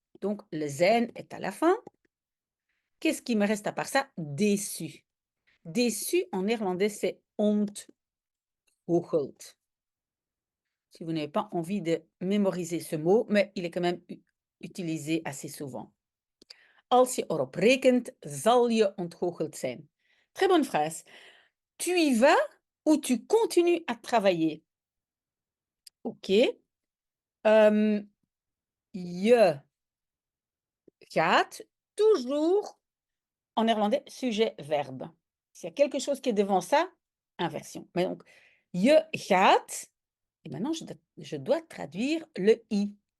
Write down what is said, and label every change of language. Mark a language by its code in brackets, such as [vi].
[fr] Donc le zijn est à la fin. Qu'est-ce qui me reste à part ça? Déçu. Déçu en néerlandais, c'est ontgoocheld. Si vous n'avez pas envie de mémoriser ce mot, mais il est quand même utilisé assez souvent. [nl] Als je erop rekent, zal je ontgoocheld zijn. [fr] Très bonne phrase. Tu y vas ou tu continues à travailler? OK. Je gaat, toujours en néerlandais, sujet-verbe. S'il y a quelque chose qui est devant ça, inversion. Mais donc, je gaat, et maintenant je dois traduire le i.